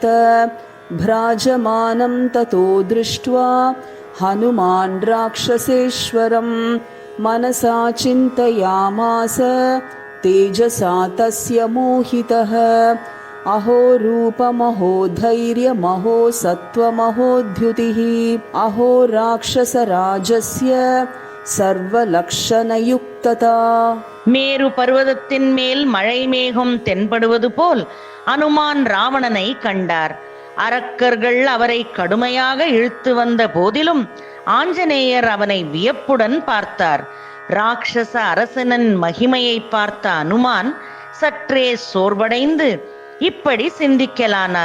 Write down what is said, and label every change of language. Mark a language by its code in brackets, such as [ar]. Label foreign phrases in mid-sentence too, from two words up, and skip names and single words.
[sa] भ्राजमानं ततो दृष्ट्वा हनुमान् राक्षसेश्वरं मनसा चिन्तयामास तेजसा तस्य मोहितः अहो रूपमहो धैर्यमहो सत्त्वमहोद्युतिः अहो राक्षसराजस्य सर्वलक्षणयुक्तता. [ta] மேரு பர்வதத்தின் மேல் மழை மேகம் தென்படுவது போல் அனுமான் ராவணனை கண்டார். அரக்கர்கள் அவரை கடுமையாக இழுத்து வந்த போதிலும் ஆஞ்சநேயர் அவனை வியப்புடன் பார்த்தார். ராட்சச அரசனின் மகிமையை பார்த்த அனுமான் சற்றே சோர்வடைந்து இப்படி சிந்திக்கலானார்.